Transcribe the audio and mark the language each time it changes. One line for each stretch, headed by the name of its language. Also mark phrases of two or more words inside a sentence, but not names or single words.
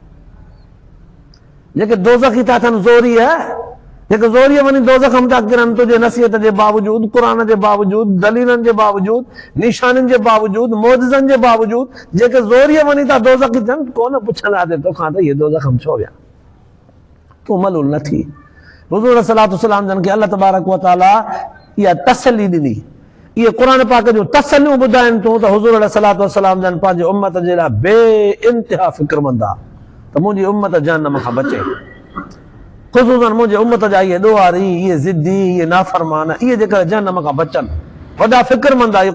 Sindhi: जेके दोज़खी था थियनि ज़ोरी आहे, जेके ज़ोरीअ वञी दोज़ख में था किरनि, तुंहिंजे नसीहत जे बावजूद, क़ुरान जे बावजूद, दलीलनि जे बावजूद, निशाननि जे बावजूद, मोज़िज़नि जे बावजूद, जेके ज़ोरीअ वञी था दोज़खी थियनि, कोन पुछंदासीं तोखां त इहे दोज़ख में छो विया, तूं मलूल न थी। हुज़ूर
Arabic: صلى الله عليه وسلم
Sindhi: जन खे
Arabic: الله تبارك وتعالى
Sindhi: इहा तसल्ली ॾिनी, इहे क़ुरान पाक जूं तसल्लियूं ॿुधाइनि तूं त हुज़ूर
Arabic: صلى الله عليه وسلم
Sindhi: जन पंहिंजे उम्मत जे लाइ बे इंतिहा फ़िक्रमंद आहे त मुंहिंजी उम्मत जहन्नम खां बचे। ख़ुसूसन मुंहिंजे उम्मत जा इहे ॾोहारी, इहे ज़िद्दी, इहे नाफ़रमान, इहे जेकर जहन्नम खां बचनि, वॾा फ़िक्रमंद आहे।